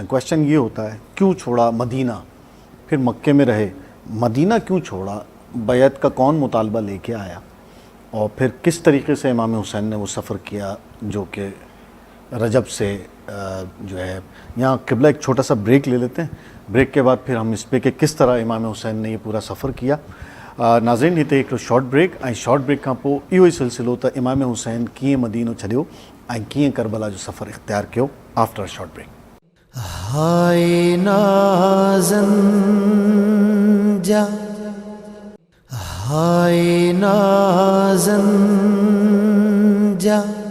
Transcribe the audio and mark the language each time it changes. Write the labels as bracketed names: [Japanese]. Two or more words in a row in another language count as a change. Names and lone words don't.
[Urdu] کویشچن یہ ہوتا ہے کیوں چھوڑا مدینہ، پھر مکے میں رہے، مدینہ کیوں چھوڑا، بیعت کا کون مطالبہ لے کے آیا، اور پھر کس طریقے سے امام حسین نے وہ سفر کیا جو کہ رجب سے جو ہے. یہاں قبلہ ایک چھوٹا سا بریک لے لیتے ہیں، بریک کے بعد پھر ہم اس پہ کہ کس طرح امام حسین نے یہ پورا سفر کیا. [Sindhi] नाज़रीन हिते हिकिड़ो [English] short break [Sindhi] ऐं [English] short break [Sindhi] खां पोइ इहो ई सिलसिलो त इमाम हुसैन कीअं मदीनो छॾियो ऐं कीअं करबला जो सफ़र इख़्तियार कयो [English] after short break. हाय नाज़न जा, हाय नाज़न जा।